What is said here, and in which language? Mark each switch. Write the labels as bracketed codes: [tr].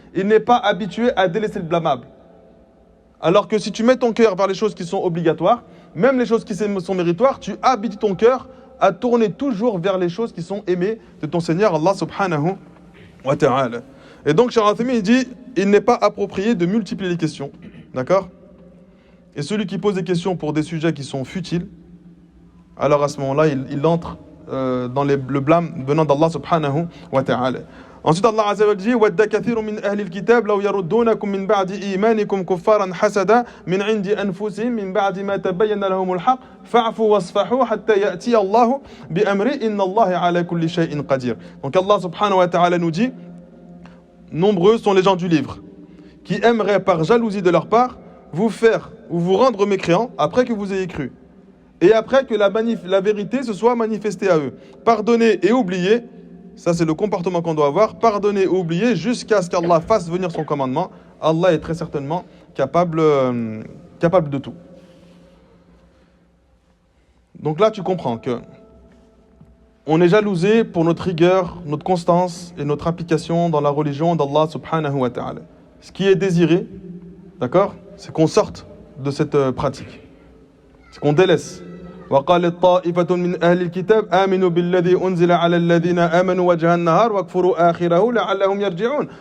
[fr] Il n'est pas habitué à délaisser le blâmable. Alors que si tu mets ton cœur vers les choses qui sont obligatoires, même les choses qui sont méritoires, tu habitues ton cœur à tourner toujours vers les choses qui sont aimées de ton Seigneur Allah subhanahu wa ta'ala. Et donc, Cheikh Al-Uthaymin, il dit, il n'est pas approprié de multiplier les questions. D'accord? Et celui qui pose des questions pour des sujets qui sont futiles, alors à ce moment-là, il entre dans le blâme venant d'Allah subhanahu wa ta'ala. Ensuite, Allah Azza wa Jalla dit [ar] وَدَّ كَثِيرٌ مِّنْ أَهْلِ الْكِتَابِ لَوْ يَرُدُّونَكُمْ مِّنْ بَعْدِ إِيمَانِكُمْ كُفَّارًا حَسَدًا مِّنْ عِنْدِ أَنفُسِهِمْ مِّنْ بَعْدِ مَا تَبَيَّنَ لَهُمُ الْحَقُّ فَاعْفُوا وَاصْفَحُوا حَتَّى يَأْتِيَ اللَّهُ بِأَمْرِهِ إِنَّ اللَّهَ عَلَى كُلِّ شَيْءٍ قَدِيرٌ. [fr] Donc Allah subhanahu wa ta'ala nous dit, nombreux sont les gens du livre qui aimeraient par jalousie de leur part vous faire ou vous rendre mécréants après que vous ayez cru et après que la vérité se soit manifestée à eux. Pardonnez et oubliez. Ça, c'est le comportement qu'on doit avoir. Pardonner et oublier jusqu'à ce qu'Allah fasse venir son commandement. Allah est très certainement capable de tout. Donc là, tu comprends que on est jalousé pour notre rigueur, notre constance et notre application dans la religion d'Allah subhanahu wa ta'ala. Ce qui est désiré, d'accord, c'est qu'on sorte de cette pratique. C'est qu'on délaisse. [ar] وقال طائفة من أهل الكتاب آمنوا بالذي أنزل على الذين آمنوا وجه النهار واكفروا آخره لعلهم يرجعون.